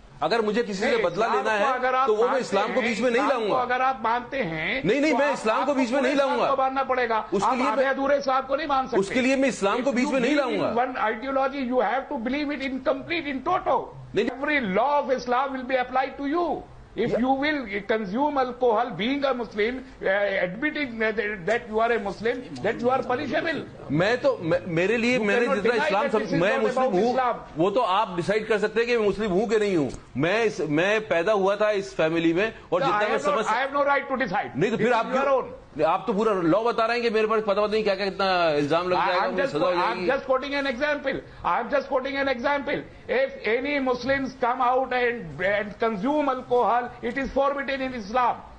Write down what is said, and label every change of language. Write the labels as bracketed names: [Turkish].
[Urdu] اگر مجھے کسی سے بدلہ لینا ہے تو وہ میں اسلام کو بیچ میں نہیں لاؤں گا. اگر آپ مانتے ہیں نہیں میں اسلام کو بیچ میں نہیں لاؤں گا، ماننا پڑے گا. اس کے لیے ادھورے اسلام کو نہیں مان سکتے. اس کے لیے میں اسلام کو بیچ میں نہیں لاؤں گا. [English] One ideology you have to believe it in complete and total. Every law of Islam will be applied to you. If you will consume alcohol, being a Muslim, admitting that you are a Muslim, that you are punishable. [Urdu] میں تو میرے لیے میں نے جتنا اسلام میں مسلم ہوں وہ تو آپ ڈیسائیڈ کر سکتے ہیں کہ میں مسلم ہوں کہ نہیں ہوں. میں پیدا ہوا تھا اس فیملی میں اور جتنا میں سمجھ [English] I have no right to decide. [Urdu] نہیں تو پھر آپ تو پورا لا بتا رہے ہیں کہ میرے پاس پتہ نہیں کیا کیا کتنا الزام لگ جائے گا, سزا ہو جائے گی. [English] I'm just quoting an example. I'm just quoting an example. If any Muslims come out and consume alcohol, it is forbidden in Islam.